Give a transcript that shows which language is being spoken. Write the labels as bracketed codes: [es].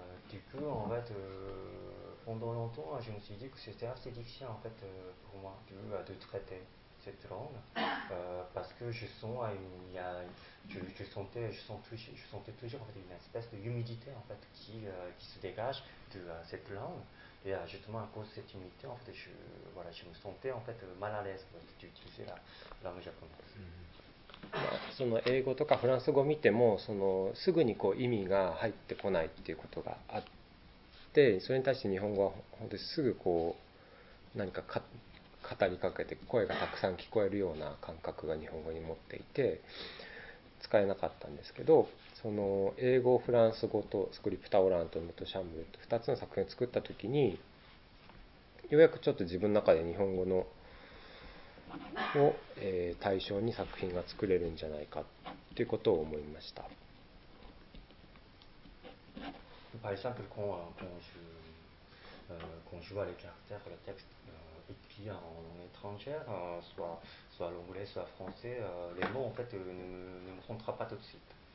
[fr] Du coup, en fait, pendant longtemps, je me suis dit que c'était assez difficile en fait pour moi de traiter cette langue, parce que je sens, je sentais toujours en fait une espèce d'humidité en fait qui se dégage de cette langue, et justement à cause de cette humidité en fait je me sentais en fait mal à l'aise en fait, d'utiliser la langue japonaise. [ja] その英語とかフランス語を見てもそのすぐにこう意味が入ってこないっていうことがあって、それに対して日本語は本当にすぐこう何か語りかけて声がたくさん聞こえるような感覚が日本語に持っていて使えなかったんですけど、その英語フランス語とスクリプタオラントとシャンブルと2つの作品を作った時にようやくちょっと自分の中で日本語のを、対象に作品が作れるんじゃないかっていうことを思いました。 [fr] Par exemple, quand je vois les caractères, le texte écrit en langue étrangère, soit l'anglais, soit français, les mots en fait ne me rentrent pas tout de suite.